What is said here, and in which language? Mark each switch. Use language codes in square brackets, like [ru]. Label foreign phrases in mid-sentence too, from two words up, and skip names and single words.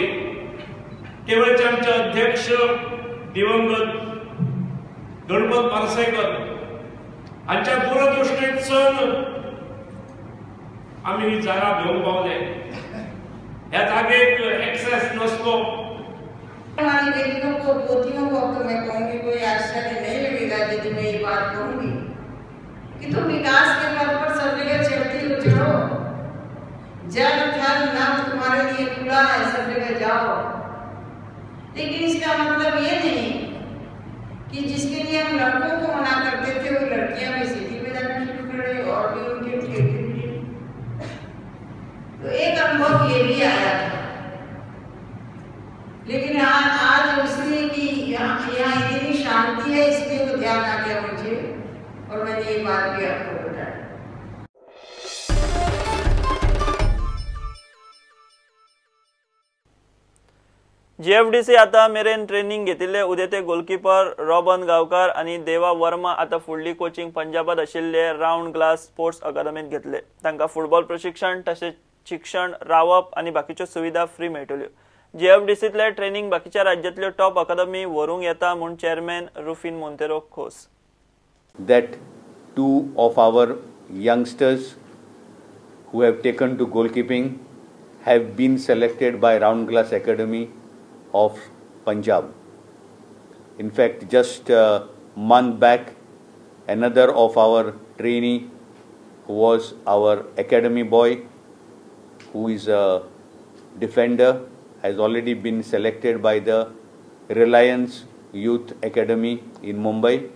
[kok] केवळचे आमचे अध्यक्ष दिवंगत गणपत पार्सेकर हांच्या दूरदृष्टीतसून आम्ही ही जागा घेवंक पावले। ह्या जागेक एक्सेस नसलो। [hi] हमारी बेटियों को पोतियों को तो मैं कहूँगी कोई आश्चर्य नहीं लगेगा यदि मैं ये बात कहूँगी कि तुम विकास के पथ पर सब जगह चढ़ती हो चढ़ो, जल थल नभ तुम्हारे लिए खुला है, सब जगह जाओ। लेकिन इसका मतलब ये नहीं कि जिसके लिए हम लड़कों को मना करते थे वो लड़कियां भी सिटी में जाना शुरू कर रही और भी उनके ठेके। तो एक अनुभव ये भी आया था। लेकिन आज इसलिए कि यहाँ इतनी शांति है इसलिए तो ध्यान आ गया मुझे और मैंने ये बात भी आपको बताया। [kok] जीएफडीसी आता मेरेन ट्रेनिंग घेतिल्ले उदेते गोलकीपर रॉबन गावकार आणि देवा वर्मा आता फुडली कोचिंग पंजाबात आशिल्ले राउंड ग्लास स्पोर्ट्स अकादमीत घेतले। तांकां फुटबॉल प्रशिक्षण तसेच शिक्षण रावप आणि बाकीच्यो सुविधा फ्री मेळटल्यो। जीएफडीसीतले ट्रेनिंग बाकीच्या राज्यांतल्यो [en] top academy [kok] व्हरूंक येता म्हूण चेअरमॅन रुफिन मोंतेरो खोस। [en] That two of our youngsters who have taken to goalkeeping have been selected by Round Glass Academy of Punjab. In fact, just a month back, another of our trainee who was our academy boy, who is a defender, has already been selected by the Reliance Youth Academy in Mumbai.